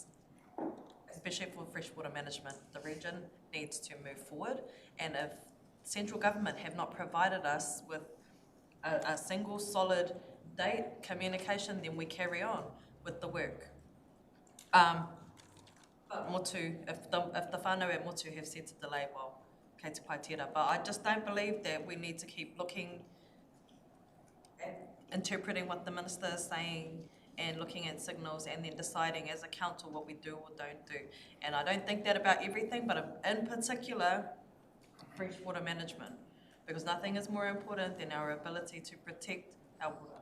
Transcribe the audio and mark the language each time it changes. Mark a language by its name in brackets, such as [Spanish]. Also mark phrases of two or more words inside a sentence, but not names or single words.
[English] Especially for freshwater management, the region needs to move forward, and if central government have not provided us with a single solid date communication, then we carry on with the work. But Motu, if the whānau at Motu have said to delay, well, [Māori] kei te pai tērā. [English] But I just don't believe that we need to keep looking at interpreting what the minister is saying and looking at signals and then deciding as a council what we do or don't do. And I don't think that about everything, but in particular, freshwater management, because nothing is more important than our ability to protect our water.